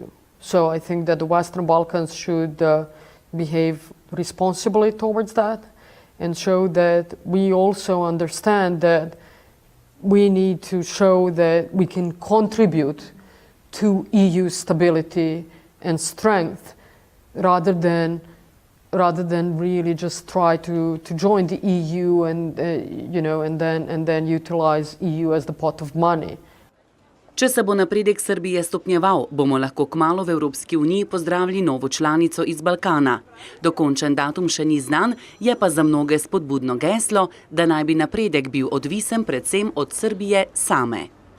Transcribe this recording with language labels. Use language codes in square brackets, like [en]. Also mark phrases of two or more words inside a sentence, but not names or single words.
[en] So I think that the Western Balkans should behave responsibly towards that and show that we also understand that we need to show that we can contribute to EU stability and strength rather than really just try to join the EU and then utilize EU as the pot of money. [sl] Če se bo napredek Srbije stopnjeval, bomo lahko kmalu v Evropski uniji pozdravili novo članico iz Balkana. Dokončen datum še ni znan, je pa za mnoge spodbudno geslo, da naj bi napredek bil odvisen predvsem od Srbije same.